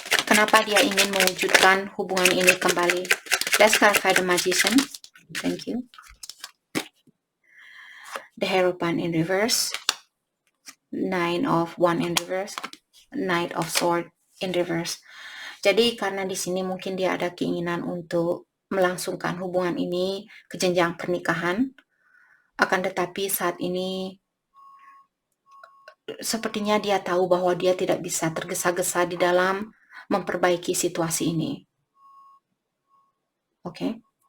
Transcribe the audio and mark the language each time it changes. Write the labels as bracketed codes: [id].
[id] Kenapa dia ingin mewujudkan hubungan ini kembali? [en] Let's clarify the Magician. Thank you. The Hierophant in reverse. Nine of Wands in reverse. Knight of Swords in reverse. [id] Jadi karena di sini mungkin dia ada keinginan untuk melangsungkan hubungan ini ke jenjang pernikahan, akan tetapi saat ini sepertinya dia tahu bahwa dia tidak bisa tergesa-gesa di dalam memperbaiki situasi ini. Oke.